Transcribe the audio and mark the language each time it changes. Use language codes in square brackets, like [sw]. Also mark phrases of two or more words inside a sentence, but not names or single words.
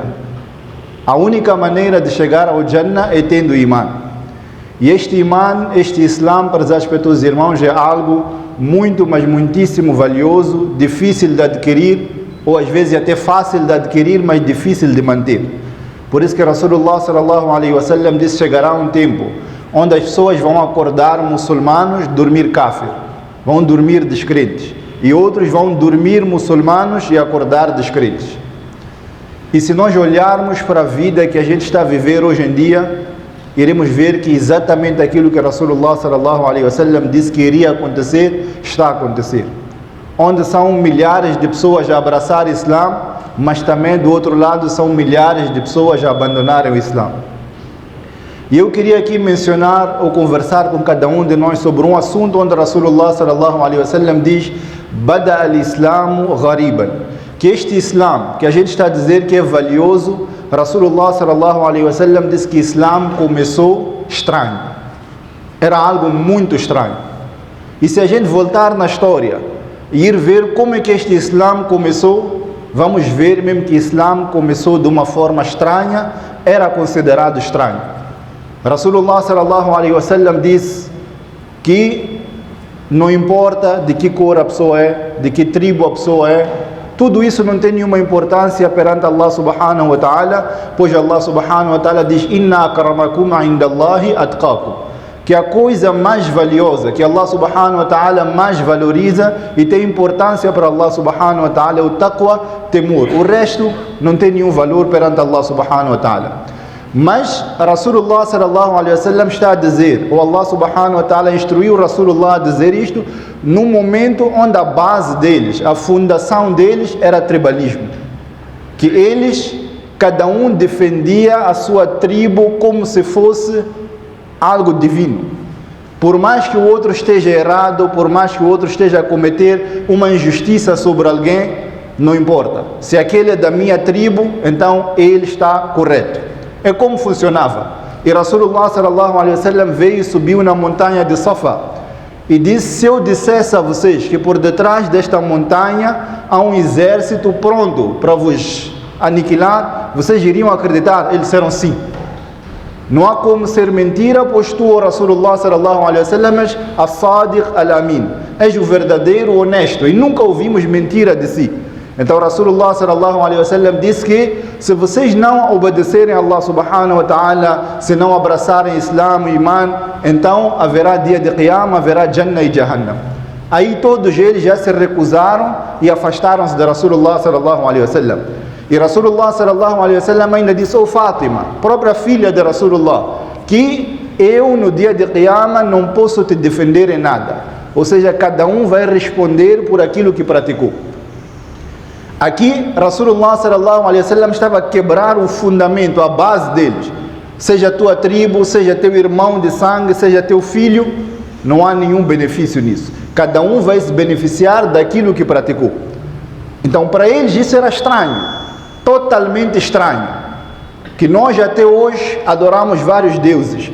[pt] A única maneira de chegar ao Jannah é tendo Iman. E este Iman, este Islam, para os irmãos, é algo muito, mas muitíssimo valioso, difícil de adquirir, ou às vezes até fácil de adquirir, mas difícil de manter. Por isso que [ar] رسول الله صلى الله عليه وسلم [pt] disse: chegará um tempo onde as pessoas vão acordar muçulmanos, dormir kafir, vão dormir descrentes, e outros vão dormir muçulmanos e acordar descrentes. E se nós olharmos para a vida que a gente está a viver hoje em dia, iremos ver que exatamente aquilo que [ar] رسول الله صلى الله عليه وسلم [pt] disse que iria acontecer, está a acontecer. Onde são milhares de pessoas a abraçar o Islã, mas também do outro lado são milhares de pessoas a abandonarem o Islã. E eu queria aqui mencionar ou conversar com cada um de nós sobre um assunto onde [ar] رسول الله صلى الله عليه وسلم [pt] diz: [ar] بدأ الإسلام غريبا, [pt] que este Islã, que a gente está a dizer que é valioso, [ar] رسول الله صلى الله عليه وسلم [pt] disse que o Islã começou estranho, era algo muito estranho. E se a gente voltar na história e ir ver como é que este Islã começou, vamos ver mesmo que o Islã começou de uma forma estranha, era considerado estranho. [ar] رسول الله صلى الله عليه وسلم [pt] disse que não importa de que cor a pessoa é, de que tribo a pessoa é, tudo isso não tem nenhuma importância perante [ar] الله سبحانه وتعالى, [pt] pois [ar] الله سبحانه وتعالى [pt] diz: [ar] إن أكرمكم عند الله أتقاكم, [pt] que a coisa mais valiosa, que [ar] الله سبحانه وتعالى [pt] mais valoriza e tem importância para [ar] الله سبحانه وتعالى [pt] é o taqwa, temor. O resto não tem nenhum valor perante [ar] الله سبحانه وتعالى. [pt] Mas [ar] رسول الله صلى الله عليه وسلم [pt] está a dizer, ou [ar] الله سبحانه وتعالى [pt] instruiu Rasulullah a dizer isto, num momento onde a base deles, a fundação deles era tribalismo. Que eles, cada um defendia a sua tribo como se fosse algo divino. Por mais que o outro esteja errado, por mais que o outro esteja a cometer uma injustiça sobre alguém, não importa. Se aquele é da minha tribo, então ele está correto. É como funcionava. E [ar] رسول الله صلى الله عليه وسلم [pt] veio e subiu na montanha de Safa e disse: se eu dissesse a vocês que por detrás desta montanha há um exército pronto para vos aniquilar, vocês iriam acreditar? Eles disseram sim. Não há como ser mentira, pois tu, o [ar] رسول الله صلى الله عليه وسلم, [pt] és [ar] الصادق الأمين, [pt] és o verdadeiro honesto e nunca ouvimos mentira de si. Então [ar] رسول الله صلى الله عليه وسلم [pt] disse que se vocês não obedecerem a [ar] الله سبحانه وتعالى, [pt] se não abraçarem Islam e Iman, então haverá dia de Qiyamah, haverá Jannah e Jahannam. Aí todos eles já se recusaram e afastaram-se de [ar] رسول الله صلى الله عليه وسلم. [pt] E [ar] رسول الله صلى الله عليه وسلم [pt] ainda disse: "Oh Fátima, própria filha de Rasulullah, que eu no dia de Qiyamah não posso te defender em nada." Ou seja, cada um vai responder por aquilo que praticou. Aqui [ar] رسول الله صلى الله عليه وسلم [pt] estava a quebrar o fundamento, a base deles. Seja tua tribo, seja teu irmão de sangue, seja teu filho, não há nenhum benefício nisso. Cada um vai se beneficiar daquilo que praticou. Então para eles isso era estranho, totalmente estranho, que nós até hoje adoramos vários deuses.